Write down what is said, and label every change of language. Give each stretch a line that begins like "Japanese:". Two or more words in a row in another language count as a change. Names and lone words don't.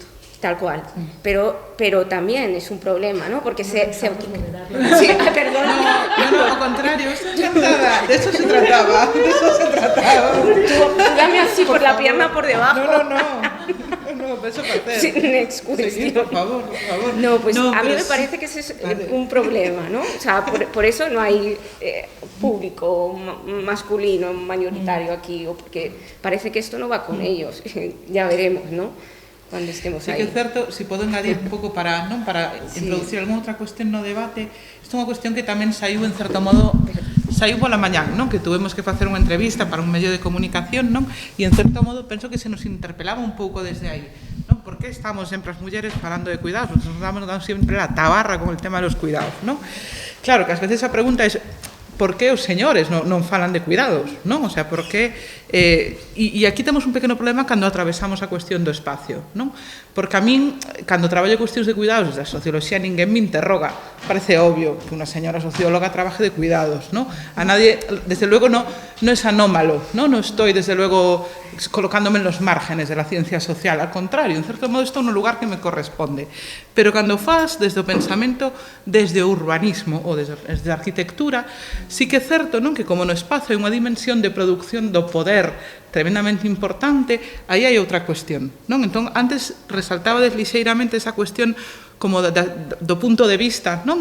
Spanish: Tal cual, pero también es un problema, ¿no? Porque sí, perdón. No, al contrario, de eso se trataba. Tú dame así por la pierna por debajo. No, eso para hacer.
English: Next question.
Spanish: Sí, por favor. No, pues a mí me parece que ese es un problema, ¿no? O sea, por eso no hay público masculino mayoritario aquí, o porque parece que esto no va con ellos. Ya veremos, ¿no? Cuando estemos sí
Galician: aí. Que é certo, se podo engadir un pouco para introducir algunha outra cuestión no debate, isto é unha cuestión que tamén saiu en certo modo, saiu pola mañán, non? Que tuvemos que facer unha entrevista para un medio de comunicación, non? E en certo modo penso que se nos interpelaba un pouco desde aí, non? Por que estamos sempre as mulleres falando de cuidados?
Spanish: Nos damos sempre la tabarra con el tema de los cuidados, non?
Galician: Claro, que ás veces a pregunta é por que os señores non falan de cuidados, non?
Spanish: O sea, por que...
Galician: E aquí temos un pequeno problema cando atravesamos a cuestión do espacio, non? Porque a min, cando traballo cuestións de cuidados desde a socioloxía, ninguén me interroga. Parece obvio que unha señora socióloga trabaje de cuidados, non?
Spanish: A nadie, desde luego, no es anómalo, non? Non estoy, desde luego, colocándome en los márgenes de la ciencia social, al contrario,
Galician: en certo modo estou no lugar que me corresponde, pero cando faz desde o pensamento, desde o urbanismo ou desde a arquitectura, sí que é certo, non, que como no espazo hai unha dimensión de produción do poder tremendamente importante, aí hai outra cuestión, non? Entón, antes resaltaba deslixeiramente esa cuestión como do punto de vista, non?